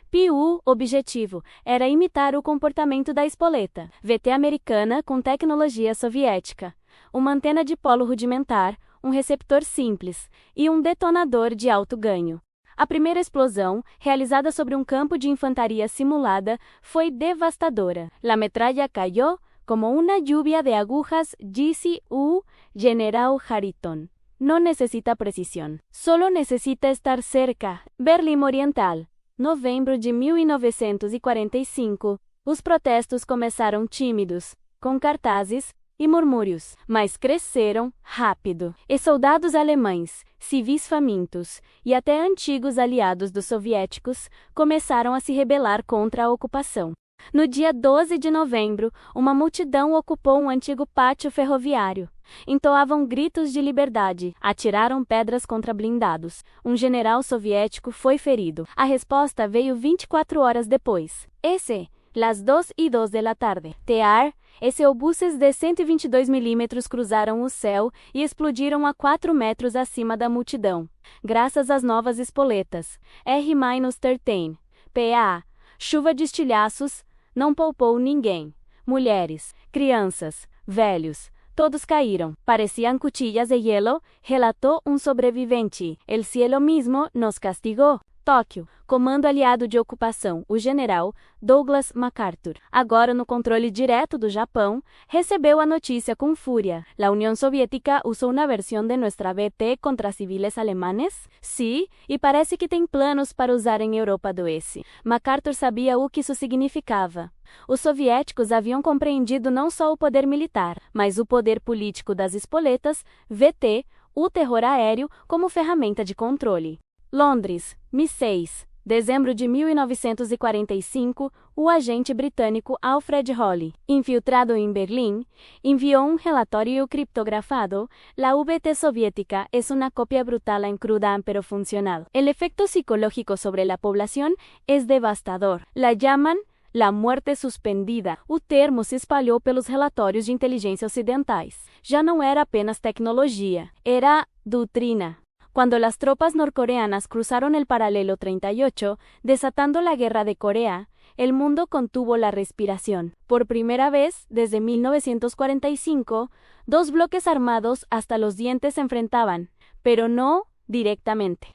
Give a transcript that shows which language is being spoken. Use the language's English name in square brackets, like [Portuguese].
[Portuguese] PU, objetivo, era imitar o comportamento da espoleta VT americana com tecnologia soviética. Uma antena de polo rudimentar, um receptor simples e um detonador de alto ganho. A primeira explosão, realizada sobre um campo de infantaria simulada, foi devastadora. [Spanish] La metralla cayó como una lluvia de agujas, [Portuguese] disse o general Hariton. [Spanish] No necesita precisión, solo necesita estar cerca. [Portuguese] Berlim Oriental. Novembro de 1945. Os protestos começaram tímidos, com cartazes e murmúrios, mas cresceram rápido. E soldados alemães, civis famintos e até antigos aliados dos soviéticos começaram a se rebelar contra a ocupação. No dia 12 de novembro, uma multidão ocupou um antigo pátio ferroviário. Entoavam gritos de liberdade, atiraram pedras contra blindados. Um general soviético foi ferido. A resposta veio 24 horas depois. [Spanish] Las 2:02 de la tarde. [Portuguese] Obuses de 122 milímetros cruzaram o céu e explodiram a 4 metros acima da multidão. Graças às novas espoletas. R-13. PA. Chuva de estilhaços não poupou ninguém. Mulheres, crianças, velhos, todos caíram. [Spanish] Parecían cuchillas de hielo, [Portuguese] relatou um sobrevivente. [Spanish] El cielo mismo nos castigó. [Portuguese] Tóquio, Comando Aliado de Ocupação, o general Douglas MacArthur, agora no controle direto do Japão, recebeu a notícia com fúria. [Spanish] La Unión Soviética usou una versión de nuestra VT contra civiles alemanes? [Portuguese] Sí, e parece que tem planos para usar em Europa do Oeste. MacArthur sabia o que isso significava. Os soviéticos haviam compreendido não só o poder militar, mas o poder político das espoletas, VT, o terror aéreo, como ferramenta de controle. Londres, Mi-6, dezembro de 1945, o agente britânico Alfred Holly, infiltrado em Berlim, enviou um relatório criptografado. [Spanish] La VT soviética es una copia brutal en cruda pero funcional. El efecto psicológico sobre la población es devastador. La llaman la muerte suspendida. [Portuguese] O termo se espalhou pelos relatórios de inteligência ocidentais. Já não era apenas tecnologia, era doutrina. [Spanish] Cuando las tropas norcoreanas cruzaron el paralelo 38, desatando la guerra de Corea, el mundo contuvo la respiración. Por primera vez, desde 1945, dos bloques armados hasta los dientes se enfrentaban, pero no directamente.